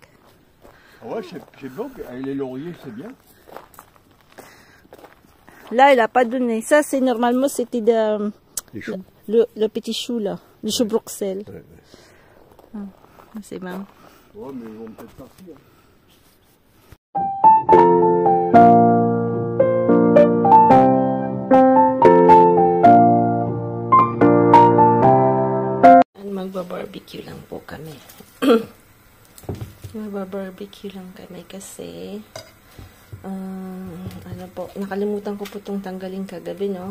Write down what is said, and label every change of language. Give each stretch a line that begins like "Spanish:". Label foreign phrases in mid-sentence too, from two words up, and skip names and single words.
French: Ah ouais, c'est bon, avec les lauriers, c'est bien. Là, il a pas donné. Ça, c'est normalement, c'était Les choux. le petit chou là, le chou Bruxelles. Ouais, ouais.
Filipino: Si Ma'am.
French: Ouais, mais ils vont peut-être partir.
Filipino: Magba-barbecue lang po kami. Magba-barbecue lang kami kasi ano po, nakalimutan ko po itong tanggalin kagabi, no?